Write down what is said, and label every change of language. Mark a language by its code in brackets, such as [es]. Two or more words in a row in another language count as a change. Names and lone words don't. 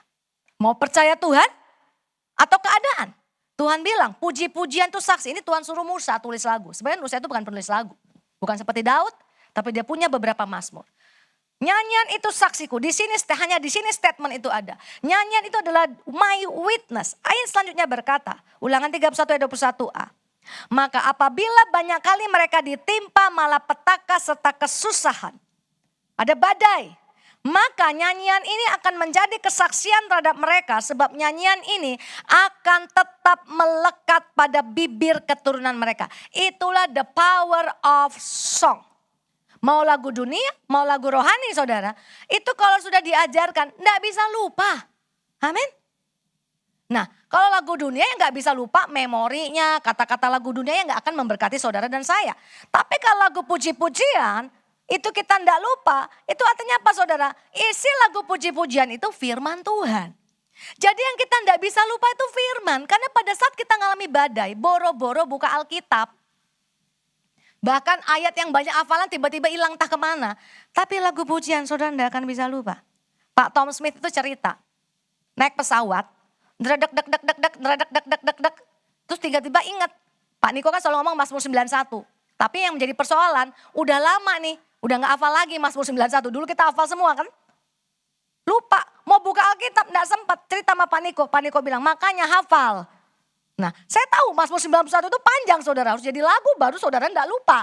[id] Mau percaya Tuhan atau keadaan? Tuhan bilang puji-pujian itu saksi. Ini Tuhan suruh Musa tulis lagu. Sebenarnya Musa itu bukan penulis lagu. Bukan seperti Daud, tapi dia punya beberapa mazmur. Nyanyian itu saksiku. Hanya di sini statement itu ada. Nyanyian itu adalah [en] my witness. [id] Ayat selanjutnya berkata, Ulangan 31 ayat 21a. Maka apabila banyak kali mereka ditimpa malapetaka serta kesusahan, ada badai, maka nyanyian ini akan menjadi kesaksian terhadap mereka, sebab nyanyian ini akan tetap melekat pada bibir keturunan mereka. Itulah [en] the power of song. [id] Mau lagu dunia, mau lagu rohani saudara. Itu kalau sudah diajarkan, enggak bisa lupa. Amin. Nah, kalau lagu dunia yang enggak bisa lupa memorinya, kata-kata lagu dunia yang enggak akan memberkati saudara dan saya. Tapi kalau lagu puji-pujian, itu kita enggak lupa. Itu artinya apa saudara? Isi lagu puji-pujian itu firman Tuhan. Jadi yang kita enggak bisa lupa itu firman. Karena pada saat kita ngalami badai, boro-boro buka Alkitab. Bahkan ayat yang banyak hafalan tiba-tiba hilang entah kemana. Tapi lagu pujian saudara tidak akan bisa lupa. Pak Tom Smith itu cerita. Naik pesawat. Dredek dek dek dek dek dredek dek dek dek dek. Terus tiba-tiba ingat. Pak Niko kan selalu ngomong Mazmur 91. Tapi yang menjadi persoalan udah lama nih. Udah gak hafal lagi Mazmur 91. Dulu kita hafal semua kan. Lupa. Mau buka Alkitab gak sempat. Cerita sama Pak Niko. Pak Niko bilang makanya hafal. Nah, saya tahu Mazmur 91 itu panjang saudara, harus jadi lagu baru saudara enggak lupa.